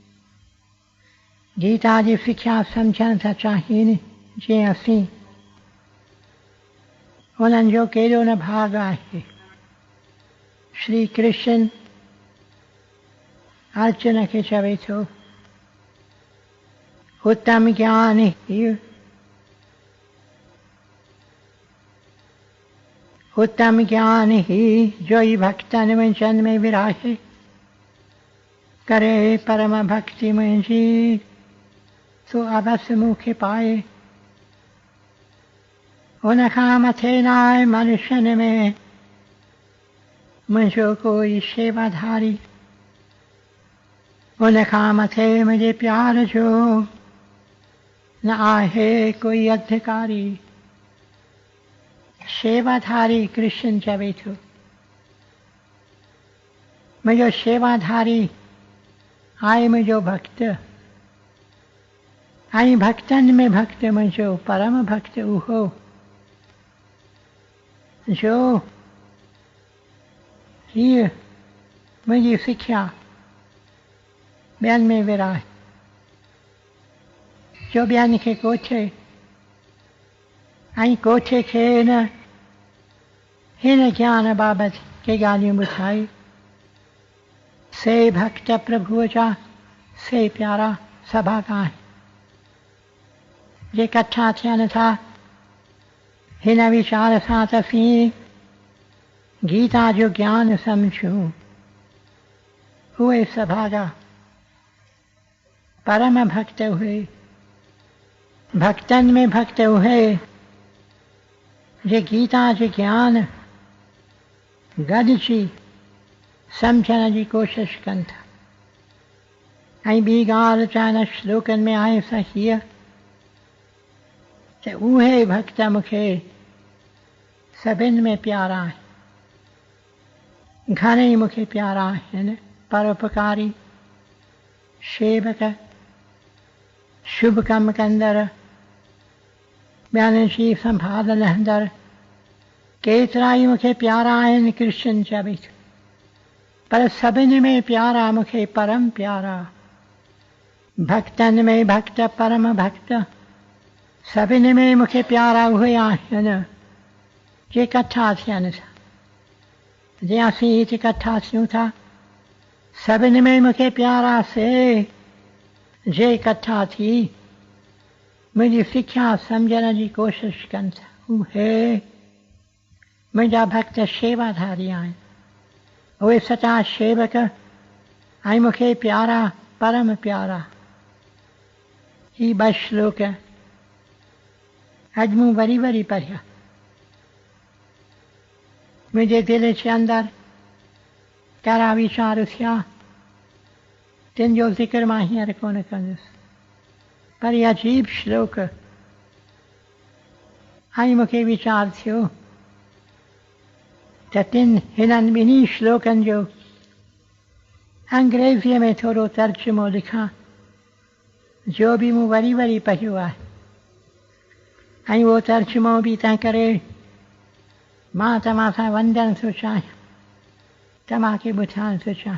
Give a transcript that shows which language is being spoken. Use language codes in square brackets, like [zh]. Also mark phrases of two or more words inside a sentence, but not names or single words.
[sd] गीता जी सिख्या सम्झण था चाहिनि, जीअं असीं उन्हनि जो केॾो न भाग आहे। श्री कृष्ण अर्जुन खे चवे थो उत्तम ज्ञान ही, उत्तम ज्ञान ही जो ई भक्तन में जन में विराहे, करे परम भक्ति मुंहिंजी तो अवश्य मूंखे पाए। उन खां मथे न आहे मनुष्यन में मुंहिंजो कोई शेवाधारी, उन खां मथे मुंहिंजे प्यार जो न आहे कोई अधिकारी। शेवाधारी कृष्ण चवे थो, मुंहिंजो शेवाधारी आहे मुंहिंजो भक्त, ऐं भक्तनि में भक्त मुंहिंजो परम भक्त उहो जो हीअ मुंहिंजी सिख्या ॿियनि में विराहे, जो ॿियनि खे कोठे ऐं कोठे खे न हिन ज्ञान बाबति के ॻाल्हियूं ॿुधाई। से भक्त प्रभुअ जा से प्यारा सभा का आहिनि, जे इकट्ठा थियनि था हिन वीचार सां त असीं गीता जो ज्ञान सम्झूं। उहे सभा जा परम भक्त हुए, भक्तनि में भक्त उहे जे गीता जो ज्ञान गॾिजी सम्झण जी कोशिश कनि था। ऐं ॿी ॻाल्हि चइण श्लोकनि में आहे सा हीअ त उहे भक्त मूंखे सभिनि में प्यारा आहिनि, घणेई मूंखे प्यारा आहिनि। परोपकारी, सेवक, शुभ कम कंदड़, ॿियनि जी संभाल लहंदड़, केतिरा ई मूंखे प्यारा आहिनि कृष्ण चवे थो, पर सभिनि में प्यारा मूंखे परम प्यारा। भक्तनि में भक्त परम भक्त, सभिनि में मूंखे प्यारा उहे आहिनि जे इकट्ठा थियनि था। जे असीं हिते इकट्ठा थियूं था, सभिनि में मूंखे प्यारा से जे इकट्ठा थी मुंहिंजी सिख्या सम्झण जी कोशिश कनि था। उहे मुंहिंजा भक्त शेवाधारी आहिनि, उहे सचा सेवक ऐं मूंखे प्यारा परम प्यारा। ही बस श्लोक है। अज मूं वरी वरी पढ़िया। [hi] मुझे दिल के अंदर [sd] कहिड़ा वीचार थिया तिन जो ज़िक्र मां हींअर कोन कंदुसि, पर इहा अजीब श्लोक ऐं मूंखे वीचार थियो त हिननि ॿिन्ही श्लोकनि जो अंग्रेज़ीअ में थोरो तर्जुमो लिखां, जो बि मूं वरी वरी पढ़ियो आहे, ऐं उहो तर्जुमो बि तंहिं करे मां तव्हां सां वंडणु थो चाहियां, तव्हांखे ॿुधाइणु थो चाहियां।